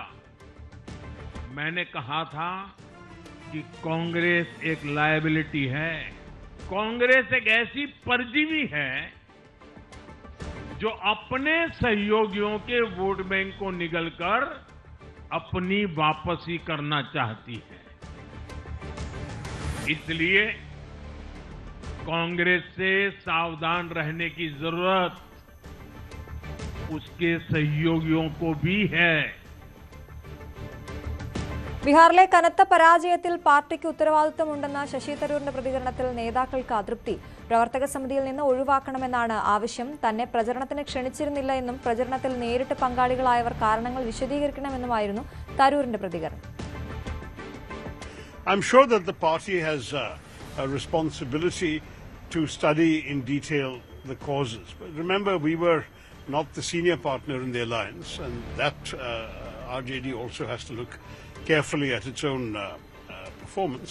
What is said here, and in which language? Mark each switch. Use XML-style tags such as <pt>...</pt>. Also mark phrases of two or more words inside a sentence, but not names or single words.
<hi>मैंने कहा था कि कांग्रेस एक लायबिलिटी है, कांग्रेस एक ऐसी परजीवी है जो अपने सहयोगियों के वोट बैंक को निगलकर अपनी वापसी करना चाहती है। इसलिए कांग्रेस से सावधान रहने की जरूरत उसके सहयोगियों को भी है।</hi> <ml>ബീഹാറിലെ കനത്ത പരാജയത്തിൽ പാർട്ടിക്ക് ഉത്തരവാദിത്തമുണ്ടെന്ന ശശി തരൂരിന്റെ പ്രതികരണത്തിൽ നേതാക്കൾക്ക് അതൃപ്തി. പ്രവർത്തക സമിതിയിൽ നിന്ന് ഒഴിവാക്കണമെന്നാണ് ആവശ്യം. തന്നെ പ്രചരണത്തിന് ക്ഷണിച്ചിരുന്നില്ല എന്നും പ്രചരണത്തിൽ നേരിട്ട് പങ്കാളികളായവർ കാരണങ്ങൾ വിശദീകരിക്കണമെന്നുമായിരുന്നു തരൂരിന്റെ പ്രതികരണം.</ml> <en>I'm sure that the party has a responsibility to study in detail the causes. But remember, we were not the senior partner in the alliance, and that RJD also has to look carefully at its own performance.</en>